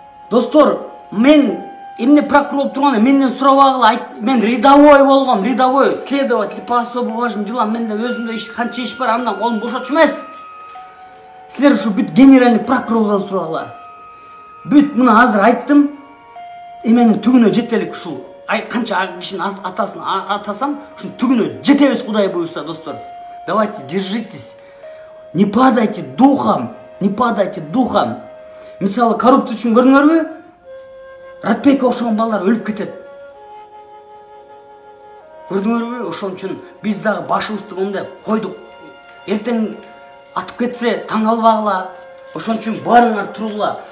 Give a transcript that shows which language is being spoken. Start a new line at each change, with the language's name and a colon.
Kyrgyz: Достор, мен эмне прокурор турган, менден сурабагыла, мен рядовой болгом, рядовой
Russian: следователь по особо важным делам,
Kyrgyz: менде өзүмдө канча иш бар, андан колум бошочу эмес. Силер ушу бүт генеральный прокурордон сурагыла. Бүт мына азыр айттым, эменин түгүнө жетелик ушул. Канча кишинин атасын атасам, ушунун түгүнө жетебиз Кудай буйрса, достор.
Russian: Давайте, держитесь. Не падайте духом, не падайте духом.
Kyrgyz: Мисалы, коррупция үчүн көрүңөрбү? Ратбекке окшогон балдар өлүп кетет. Көрдүңөрбү? Ошон үчүн биз дагы башыбызды мындай койдук. Эртең атып кетсе таң албагыла. Ошон үчүн баарыңар туругула.